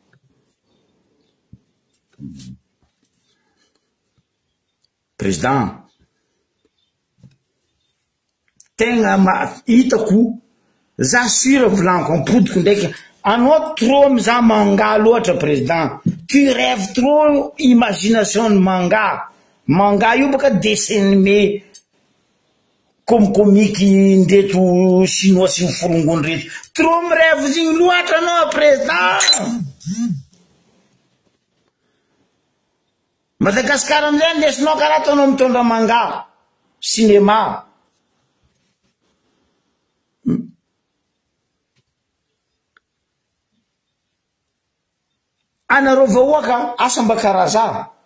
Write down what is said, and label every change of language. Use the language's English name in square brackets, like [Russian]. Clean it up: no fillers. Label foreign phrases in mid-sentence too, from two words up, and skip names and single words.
[Malagasy] président tegna hitako za sura volaniko ampodiko ndraiky anao trop miza manga loatra président [French] tu rêves trop imagination [Malagasy] ny manga io baka [French] dessin animé comme comique [Malagasy] ndeto chinois sy miforongony reto trop mirêve zigny loatra anao président Madagasikara amizay ndesinao karaha ataonao mitondra manga cinéma anareo vahoaka asa mba karaha za